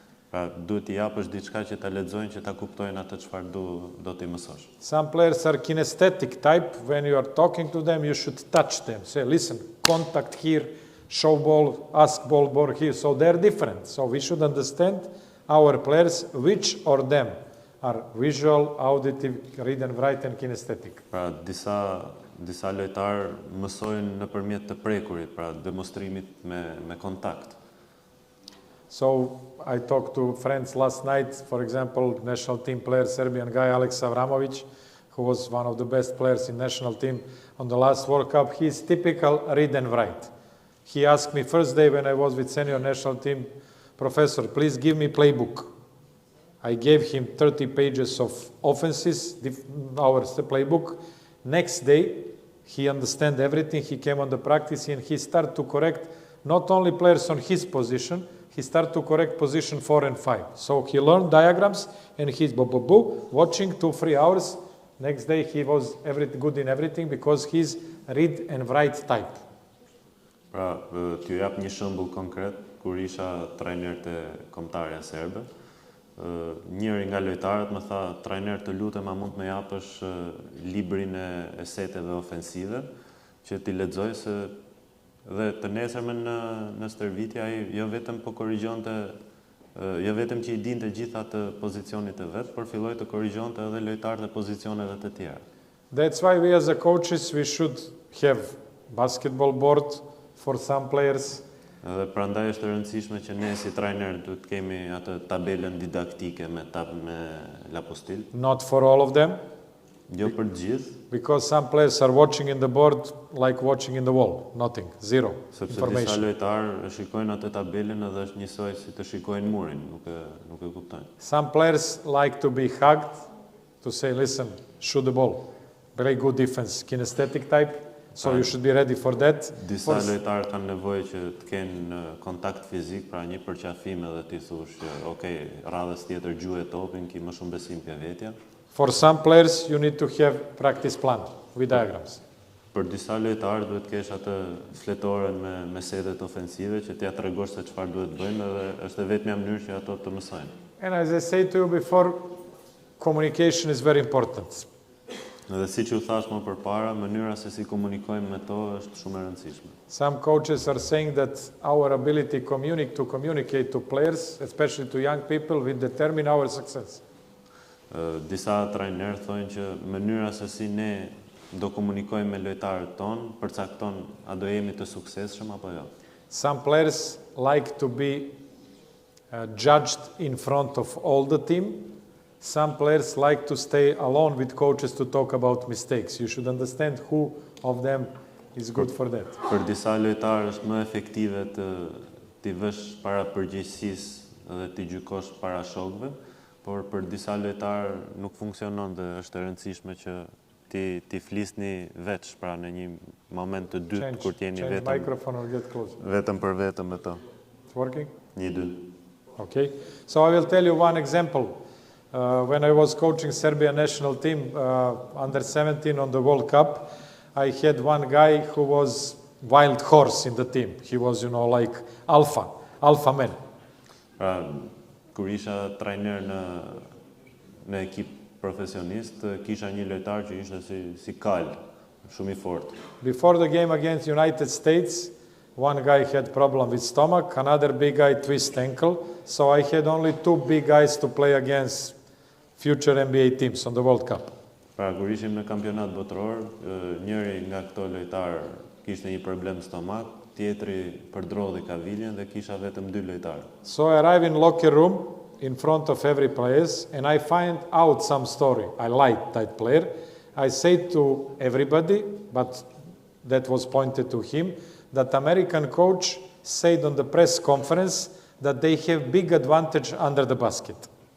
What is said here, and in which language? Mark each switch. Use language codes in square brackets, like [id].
[sq] Pra duhet t'i japësh diçka që ta lexojnë, që ta kuptojnë atë çfarë do t'i mësosh. [en] Some players are kinesthetic type. When you are talking to them, you should touch them. Say, listen, contact here, show ball, ask ball here. So they're different. So we should understand our players, which of them are visual, auditive, read and write, and kinesthetic. [sq] Pra disa lojtarë mësojnë nëpërmjet të prekurit, pra demonstrimit me kontakt. [en] So I talked to friends last night, for example, national team player, Serbian guy Alex Avramovic, who was one of the best players in national team on the last World Cup. He's typical read and write. He asked me first day when I was with senior national team, Professor, please give me playbook. I gave him 30 pages of offenses, our playbook. Next day, he understand everything. He came on the practice and he started to correct not only players on his position, he started to correct position 4 and 5. So he learned diagrams and he's watching 2-3 hours. Next day he was good in everything because he's read and write type. [sq] Pra, t'ju jap një shembull konkret, kur isha trajner të kombëtarja serbe, njëri nga lojtarët më tha, trajner të lutem, a mund të më japësh librin e seteve ofensive, që t'i lexoj se dhe të nesërmen në stërvitje ai jo vetëm po korrigjonte, jo vetëm që i dinte gjitha të pozicionit të vet, por filloi të korrigjonte edhe lojtarët e pozicioneve të tjera. [en] That's why we as a coaches we should have basketball board for some players. [sq] Edhe prandaj është e rëndësishme që ne si trajner duhet të kemi atë tabelën didaktike me lapostil. [en] Not for all of them. [sq] Jo për të gjithë. [en] Because some players are watching in the board like watching in the wall. Nothing. Zero. [sq] Sepse disa lojtarë shikojnë atë tabelën edhe është njësoj si të shikojnë murin, nuk e kuptojnë. [en] Some players like to be hugged, to say, listen, shoot the ball. Very good defense, kinesthetic type. So you should be ready for that. [sq] Disa lojtarë kanë nevojë që të kenë kontakt fizik, pra një përqafim edhe ti thush, okay, radhës tjetër gjuhe topin, ki më shumë besim pje vetja. [en] For some players you need to have practice plan with diagrams. [sq] Për disa lojtarë duhet kesh atë fletoren me setet ofensive që t'ja tregosh se çfarë duhet bëjnë dhe është e vetmja mënyrë që ato të mësojnë. [en] And as I said to you before, communication is very important. [sq] Edhe si që u thash më përpara, mënyra se si komunikojmë me to është shumë e rëndësishme. [en] Some coaches are saying that our ability to communicate to players, especially to young people, will determine our success. [sq] Disa trajnerë thonë që mënyra se si ne do komunikojmë me lojtarët tonë, përcakton a do jemi të suksesshëm apo jo. [en] Some players like to be judged in front of all the team. Some players like to stay alone with coaches to talk about mistakes. You should understand who of them is good for that. [sq] Për disa lojtarë është më efektive t'i vësh para përgjegjësisë dhe t'i gjykosh para shokëve, por për disa lojtarë nuk funksionon dhe është e rëndësishme që ti flisni veç, pra në një moment të dytë kur t'jeni vetëm për vetëm me to. [en] It's working? [sq] Një dy. [en] Okay. So I will tell you one example. When I was coaching Serbia national team under 17 on the World Cup, I had one guy who was wild horse in the team. He was, like alpha man. [sq] Pra, kur isha trajner në ekip profesionist, kisha një lojtar që ishte si kal, shumë i fortë. [en] Before the game against United States, one guy had problem with stomach, another big guy twist ankle, so I had only 2 big guys to play against future NBA teams on the World Cup. [sq] Pra, kur ishim në kampionat botëror, njëri nga këto lojtarë kishte një problem stomak, tjetri përdrodhi kaviljen dhe kisha vetëm 2 lojtarë. [en] So I arrive in locker room in front of every players and I find out some story. I like that player. I say to everybody, but that was pointed to him, that American coach said on the press conference that they have big advantage under the basket.